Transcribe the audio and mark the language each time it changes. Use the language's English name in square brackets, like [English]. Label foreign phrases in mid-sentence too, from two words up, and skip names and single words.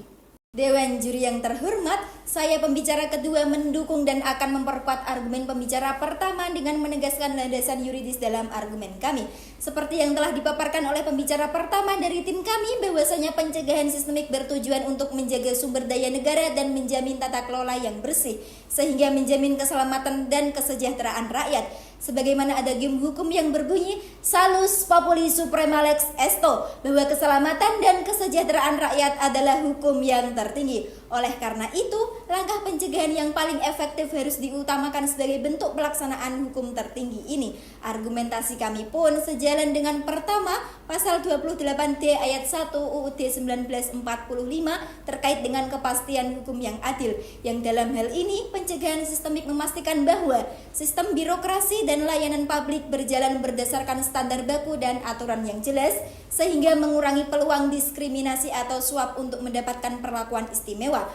[Indonesian] Dewan juri yang terhormat, saya pembicara kedua mendukung dan akan memperkuat argumen pembicara pertama dengan menegaskan landasan yuridis dalam argumen kami. Seperti yang telah dipaparkan oleh pembicara pertama dari tim kami, bahwasanya pencegahan sistemik bertujuan untuk menjaga sumber daya negara dan menjamin tata kelola yang bersih, sehingga menjamin keselamatan dan kesejahteraan rakyat. Sebagaimana adagium hukum yang berbunyi [Latin] salus populi suprema lex esto, [Indonesian] bahwa keselamatan dan kesejahteraan rakyat adalah hukum yang tertinggi. Oleh karena itu, langkah pencegahan yang paling efektif harus diutamakan sebagai bentuk pelaksanaan hukum tertinggi ini. Argumentasi kami pun sejalan dengan pertama, pasal 28D ayat 1 UUD 1945 terkait dengan kepastian hukum yang adil, yang dalam hal ini pencegahan sistemik memastikan bahwa sistem birokrasi dan layanan publik berjalan berdasarkan standar baku dan aturan yang jelas, sehingga mengurangi peluang diskriminasi atau suap untuk mendapatkan perlakuan istimewa.